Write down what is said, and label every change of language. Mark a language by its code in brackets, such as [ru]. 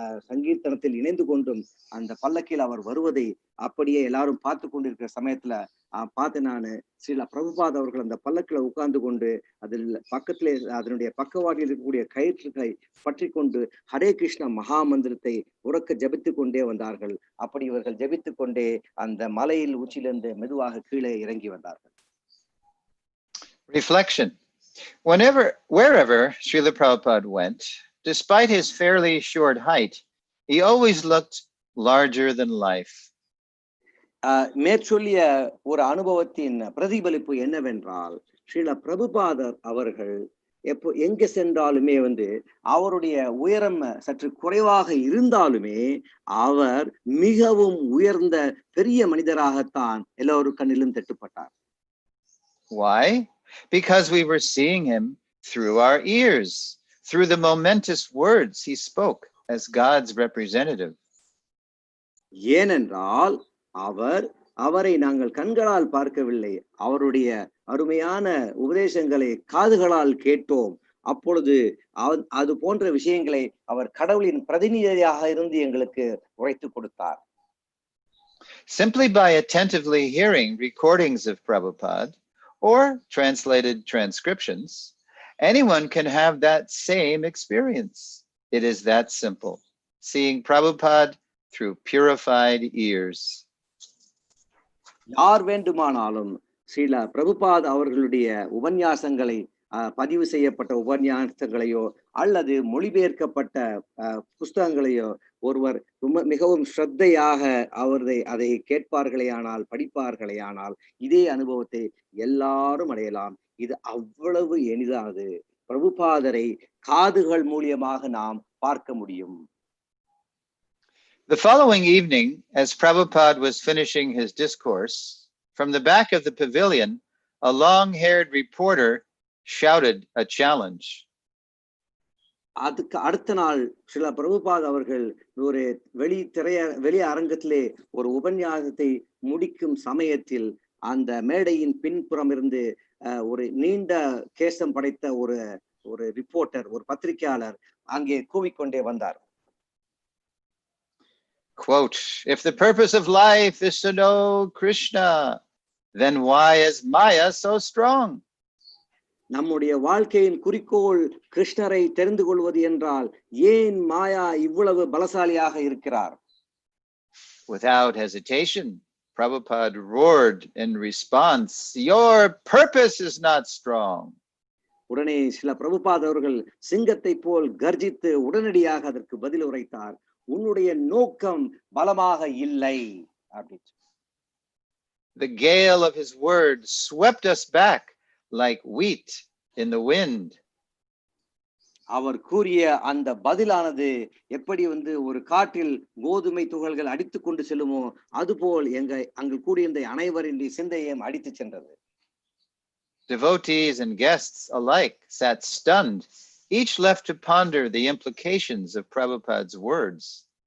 [ta] சங்கீர்த்தனத்தில் இணைந்து கொண்டும் அந்த பல்லக்கில் அவர் வருவதை அப்படியே எல்லாரும் பார்த்து கொண்டிருக்கிற சமயத்துல பார்த்து நானு ஸ்ரீல பிரபுபாத் அவர்கள் அந்த பல்லக்கில உட்கார்ந்து கொண்டு அதில் பக்கத்திலே அதனுடைய பக்கவாட்டில் இருக்கக்கூடிய கயிற்றுகளை பற்றி கொண்டு ஹரே கிருஷ்ண மகா மந்திரத்தை உறக்க ஜபித்துக் கொண்டே வந்தார்கள். அப்படி இவர்கள் ஜபித்துக் கொண்டே அந்த மலையில் உச்சியிலிருந்து மெதுவாக கீழே இறங்கி வந்தார்கள். [en] Reflection. Wherever Srila Prabhupada went, despite his fairly short height, he always looked larger than life. [ta] மேற்சொல்லிய ஒரு அனுபவத்தின் பிரதிபலிப்பு என்னவென்றால், ஸ்ரீல பிரபுபாதர் அவர்கள் எங்க சென்றாலுமே வந்து அவருடைய உயரம் சற்று குறைவாக இருந்தாலுமே அவர் மிகவும் உயர்ந்த பெரிய மனிதராகத்தான் எல்லோரும் கண்ணிலும் தட்டுப்பட்டார். [en] Why? Because we were seeing him through our ears, through the momentous words he spoke as God's representative. [ta] ஏனென்றால் அவரை நாங்கள் கண்களால் பார்க்கவில்லை, அவருடைய அருமையான உபதேசங்களை காதுகளால் கேட்டோம். அப்பொழுது அது போன்ற விஷயங்களை அவர் கடவுளின் பிரதிநிதியாக இருந்து எங்களுக்கு உரைத்து கொடுத்தார். [en] Simply by attentively hearing recordings of Prabhupada or translated transcriptions, anyone can have that same experience. It is that simple. Seeing Prabhupada through purified ears. [ta] யார் வேண்டுமானாலும் ஸ்ரீல பிரபுபாத் அவர்களுடைய உபன்யாசங்களை பதிவு செய்யப்பட்ட உபன்யாசங்களையோ அல்லது மொழிபெயர்க்கப்பட்ட புஸ்தகங்களையோ ஒருவர் மிகவும் ஸ்ரத்தையாக அதை கேட்பார்களேயானால் படிப்பார்களேயானால் இதே அனுபவத்தை எல்லாரும் அடையலாம். இது அவ்வளவு எளிதானது. பிரபுபாதரை காதுகள் மூலியமாக நாம் பார்க்க முடியும். [en] The following evening, as Prabhupada was finishing his discourse, from the back of the pavilion, a long-haired reporter shouted a challenge. [ta] அதுக்கு அடுத்த நாள் ஸ்ரீல பிரபுபாத் அவர்கள் ஒரு வெளி அரங்கத்திலே ஒரு உபன்யாசத்தை முடிக்கும் சமயத்தில் அந்த மேடையின் பின்புறம் இருந்து ஒரு நீண்ட கேசம் படைத்த ஒரு ரிப்போர்ட்டர், ஒரு பத்திரிகையாளர் அங்கே கூவிக்கொண்டே வந்தார். [en] Quote, if the purpose of life is to know Krishna, then why is Maya so strong? [ta] நம்முடைய வாழ்க்கையின் குறிக்கோள் கிருஷ்ணரை தெரிந்து கொள்வது என்றால் ஏன் மாயா இவ்வளவு பலசாலியாக இருக்கிறார்? [en] Without hesitation, Prabhupada roared in response, "Your purpose is not strong." [ta] உடனே சில பிரபுபாத் அவர்கள் சிங்கத்தை போல் கர்ஜித்து உடனடியாக அதற்கு பதில் உரைத்தார், உன்னுடைய நோக்கம் பலமாக இல்லை அப்படின்னு. [en] The gale of his word swept us back like wheat in the wind. [ta] அவர் கூறிய அந்த பதிலானது எப்படி ஒரு காற்றில் கோதுமை துகள்கள் அடித்து கொண்டு செல்லுமோ அதுபோல் அங்கு கூடியிருந்த அனைவரின் சிந்தையையும் அடித்து சென்றது. [en] Devotees and guests alike sat stunned, each left to ponder the implications of Prabhupada's words.